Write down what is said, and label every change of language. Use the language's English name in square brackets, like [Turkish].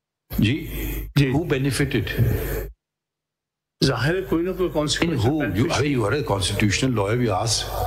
[English] جی who benefited? [Urdu] ظاہر ہے کوئی نہ کوئی constitution. [English] You are a constitutional lawyer, we asked.